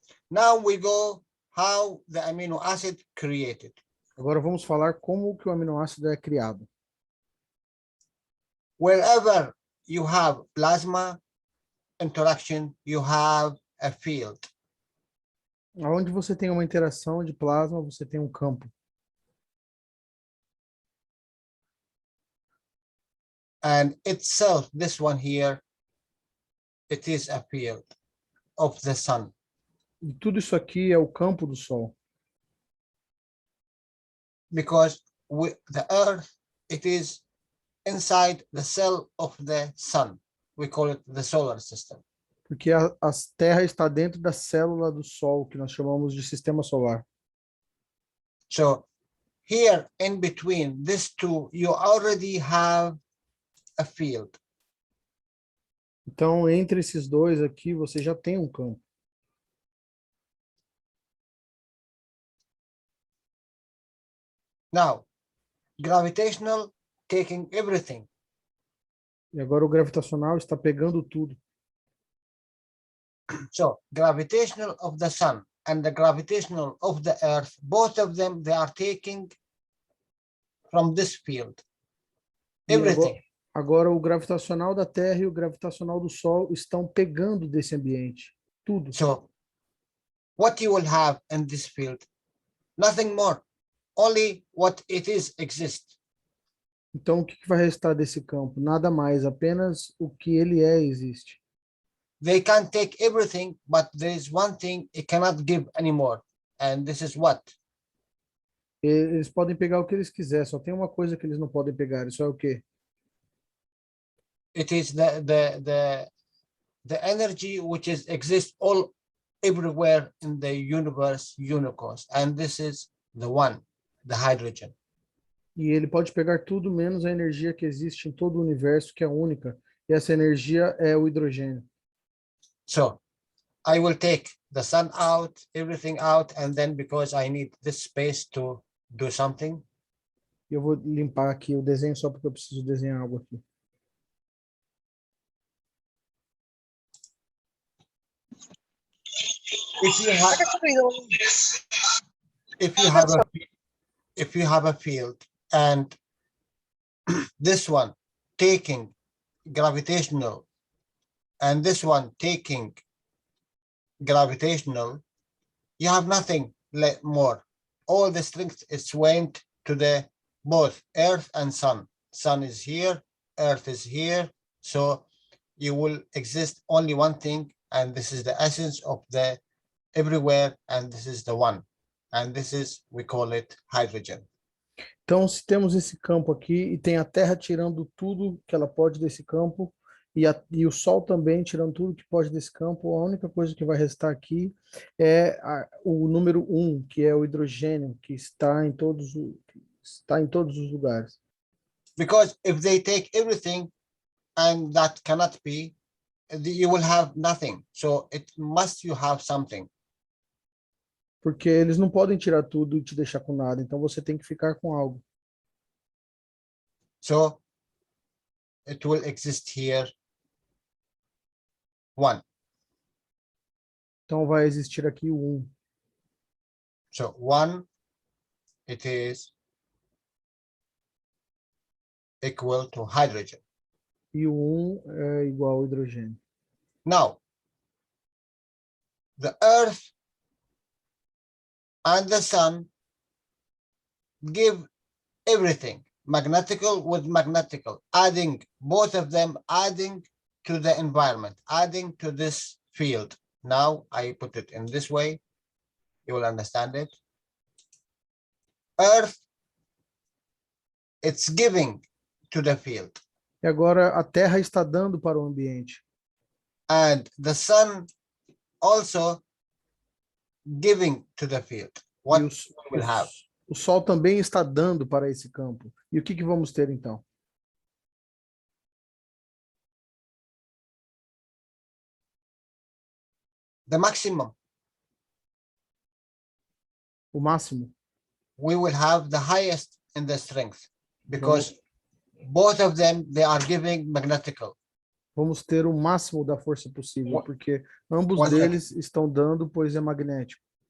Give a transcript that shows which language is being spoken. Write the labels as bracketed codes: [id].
[en] Now we go how the amino acid created. [pt] Agora vamos falar como que o aminoácido é criado. [en] Wherever you have plasma interaction, you have a field. [pt] Onde você tem uma interação de plasma, você tem um campo. [en] And itself, this one here, it is a field of the sun. [pt] E tudo isso aqui é o campo do Sol. [en] Because the earth, it is inside the cell of the sun. We call it the solar system. [pt] Porque a Terra está dentro da célula do Sol, que nós chamamos de sistema solar. [en] So here in between these two, you already have a field. [pt] Então, entre esses dois aqui, você já tem um campo. [en] Now, gravitational taking everything. [pt] E agora o gravitacional está pegando tudo. [en] So gravitational of the sun and the gravitational of the earth, both of them, they are taking from this field. [pt] E [en] Everything. [pt] agora o gravitacional da Terra e o gravitacional do Sol estão pegando desse ambiente. Tudo. [en] So what you will have in this field, nothing more, only what it is exists. [pt] Então, o que vai restar desse campo? Nada mais, apenas o que ele é existe. [en] They can take everything, but there is one thing it cannot give anymore. And this is what? [pt] Eles podem pegar o que eles quiserem, só tem uma coisa que eles não podem pegar, isso é o quê? [en] It is the energy which is exists all everywhere in the universe, universe, and this is the one, the hydrogen. [pt] E ele pode pegar tudo menos a energia que existe em todo o universo, que é única. E essa energia é o hidrogênio. [en] So I will take the sun out, everything out, and then because I need this space to do something, [pt] E eu vou limpar aqui o desenho só porque eu preciso desenhar algo aqui. [en] if you have if you have a field and this one taking gravitational and this one taking gravitational, you have nothing more. All the strength is went to the both earth and sun. Sun is here, earth is here, so you will exist only one thing, and this is the essence of the everywhere, and this is the one, and this is, we call it hydrogen. [pt] Então, se temos esse campo aqui e tem a Terra tirando tudo que ela pode desse campo E o Sol também, tirando tudo que pode desse campo, a única coisa que vai restar aqui é o número 1, que é o hidrogênio, que está em todos os lugares. [en] Because if they take everything and that cannot be, you will have nothing. So it must you have something. [pt] Porque eles não podem tirar tudo e te deixar com nada, então você tem que ficar com algo. [en] So it will exist here one. [pt] Então vai existir aqui o 1. [en] So one, it is equal to hydrogen. [pt] E o 1 é igual ao hidrogênio. [en] Now, the earth and the sun give everything, magnetical with magnetical, adding both of them, adding to the environment, adding to this field. Now I put it in this way, you will understand it. Earth, it's giving to the field. [pt] E agora a Terra está dando para o ambiente. [en] And the sun also giving to the field. What we will have? [pt] O Sol também está dando para esse campo. E o que vamos ter então? [en] The maximum. [pt] O máximo. [en] We will have the highest in the strength because both of them, they are giving magnetical. [pt] Vamos ter o máximo da força possível, porque ambos [en] One [pt] deles estão dando, pois é magnético.